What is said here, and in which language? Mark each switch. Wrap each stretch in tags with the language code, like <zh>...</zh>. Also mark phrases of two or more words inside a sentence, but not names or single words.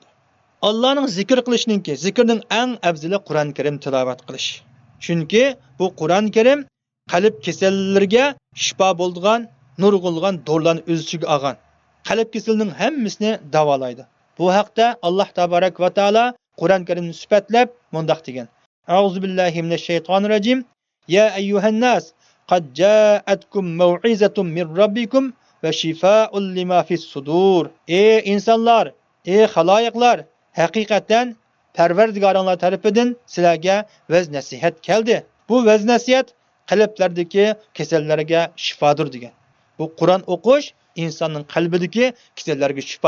<uz>Allohning zikr qilishninki, zikrning eng afzali Qur'on Karim tilovat qilish. Chunki bu Qur'on Karim qalb kasallariga shifo bo'lgan, nurg'ulgan dorilarni o'z ichiga olgan. Qalb kasalining hammasini davolaydi. Bu haqda Alloh</uz> <ar>تبارك وتعالى</ar> <uz>Qur'on Karimni sifatlab mundaq degan.</uz> <ar>أعوذ بالله من الشيطان الرجيم. يا أيها الناس قد جاءتكم موعظة من ربكم وشفاء لما في الصدور.</ar> <uz>Ey insonlar, ey xaloyiqlar, haqiqatan Parvardigoringlar tarafidan sizlarga vaz nasihat keldi. Bu vaz nasihat qalblardagi kasallarga shifodir degan. Bu Qur'on o'qish insonning qalbidagi kasallarga shifo.</uz>